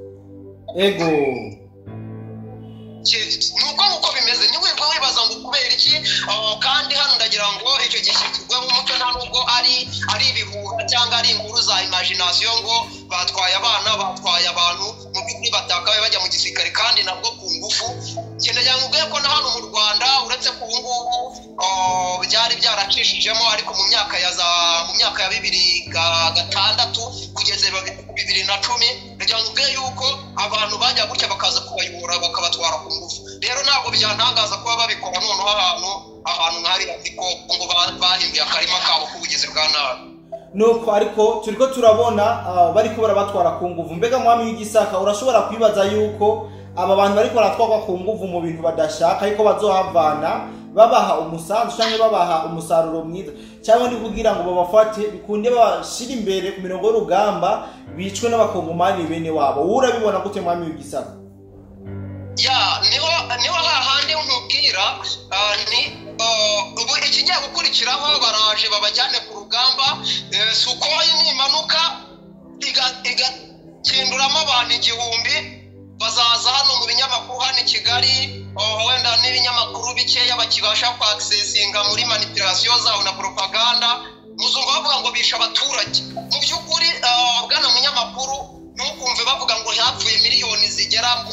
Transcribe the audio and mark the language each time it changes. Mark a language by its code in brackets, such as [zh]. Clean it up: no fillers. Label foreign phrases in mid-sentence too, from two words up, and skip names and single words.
[rw] nuko bimeze ni wibwa wibaza ngo kubera iki kandi hano ndagira ngo icyo gishyirwe mu muco nta nubwo ari ibihuha cyangwa ari inkuru za imagination ngo batwaye abana batwaye abantu mu by'ukuri batakaye bajya mu gisirikare kandi nabwo ku ngufu ngendera ngo ko na hano mu Rwanda uretse ko ubungubu byari byaracishijemo ariko mu myaka ya 2006 kugeza 2010 ndagira ngo yuko abantu bajya gutya bakaza kubayobora bakabatwara ku ngufu rero ntabwo byantangaza kuba babikora noneho ahantu nk'ari ariko ngo bahimbye akarima kabo k'ubugezi bwa nabi [rn] nuko ariko turiko turabona bariko barabatwara ku nguvu mbega mwami w'igisaka urashobora kwibaza yuko aba bantu bariko baratwagwa ku nguvu mu bintu badashaka ariko bazohavana babaha umusanzu cyangwa babaha umusaruro mwiza cyangwa ndi kugira ngo babafate bikunde bashira imbere ku mirongo y'urugamba bicwe n'abakongomani bene wabo urabibona gute mwami w'igisaka [rw] niho hahandi nkubwira ubu ikigiye gukurikiraho baraje babajyane ku rugamba Sukhoi nimanuka igakinduramo abantu 1000 bazaza hano mu binyamakuru hano i Kigali wenda n'ibinyamakuru bikeya bakibasha ku accessinga muri manipulation zabo na propaganda muzumva bavuga ngo bisha abaturage mu by'ukuri bwana munyamakuru nukumve bavuga ngo yapfuye miliyoni zigera